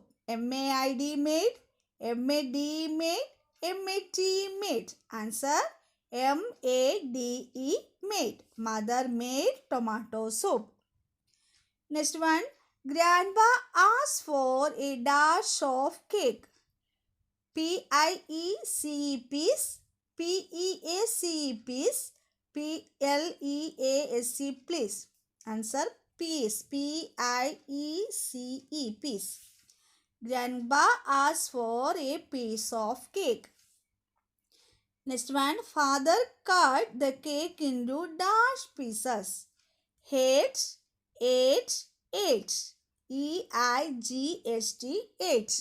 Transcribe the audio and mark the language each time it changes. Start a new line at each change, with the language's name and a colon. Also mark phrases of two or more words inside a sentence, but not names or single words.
English: M-A-I-D made. M-A-D made. M-A-T made. Answer M-A-D-E made. Mother made tomato soup. Next one. Grandpa asked for a dash of cake. P-I-E-C-E peace. P-E-A-C-E peace. P-L-E-A-S-E please. Answer peace. P-I-E-C-E peace. Grandpa asked for a piece of cake. Next one. Father cut the cake into dash pieces. Eight, eight, eight. E-I-G-H-T, eight.